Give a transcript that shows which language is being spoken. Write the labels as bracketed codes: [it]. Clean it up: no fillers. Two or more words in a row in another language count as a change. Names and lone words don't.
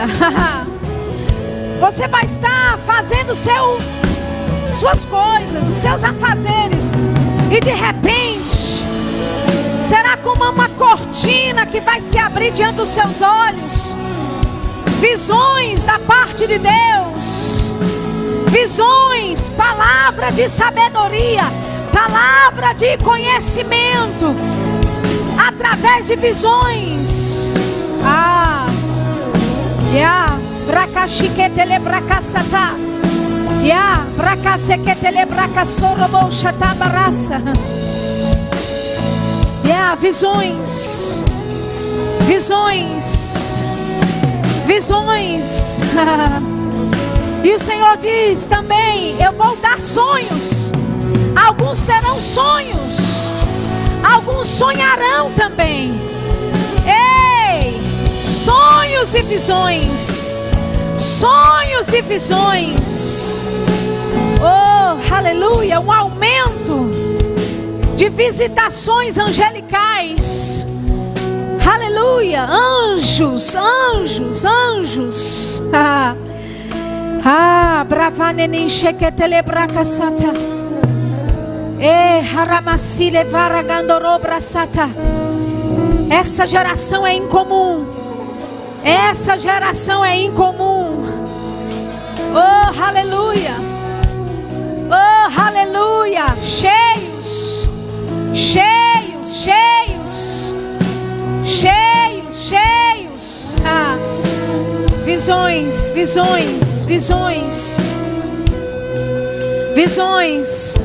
[pt] Você vai estar fazendo suas coisas, os seus afazeres, e de repente será como uma cortina que vai se abrir diante dos seus olhos. Visões da parte de Deus. Visões, palavra de sabedoria, palavra de conhecimento, através de visões. Bracashiketele bracasata. Bracaseketele bracasorobo chatabarasa. Visões. Visões. Visões. E o Senhor diz também: eu vou dar sonhos. Alguns terão sonhos. Alguns sonharão também. Ei, sonhos e visões. Sonhos e visões. Oh, aleluia. Um aumento de visitações angelicais. Aleluia. Anjos. Bravanenin sheketele bracasata. Haramasile varagandoro brasata. Essa geração é incomum. Essa geração é incomum. Oh, aleluia. Oh, aleluia. Cheios. Visões.